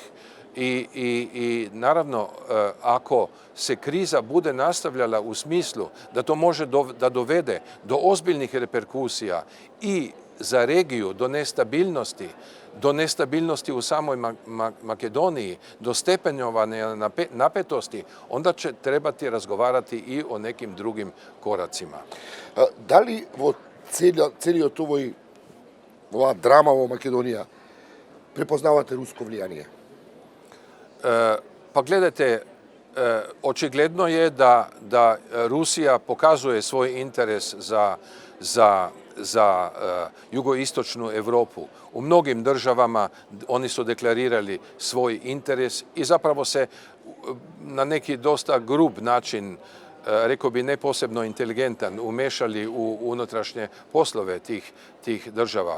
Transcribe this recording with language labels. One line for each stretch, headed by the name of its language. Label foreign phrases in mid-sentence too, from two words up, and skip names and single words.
Croatian: I naravno, ako se kriza bude nastavljala u smislu da to može da dovede do ozbiljnih reperkusija i za regiju, do nestabilnosti u samoj Makedoniji, do stepenjovanja napetosti, onda će trebati razgovarati i o nekim drugim koracima.
Macedonian: Дали во целиот ова драма во Македонија препознавате руско влијание?
Croatian: Pa gledajte, očigledno je da Rusija pokazuje svoj interes za jugoistočnu Europu. U mnogim državama oni su deklarirali svoj interes i zapravo se na neki dosta grub način, rekao bi ne posebno inteligentan, umešali u unutrašnje poslove tih država.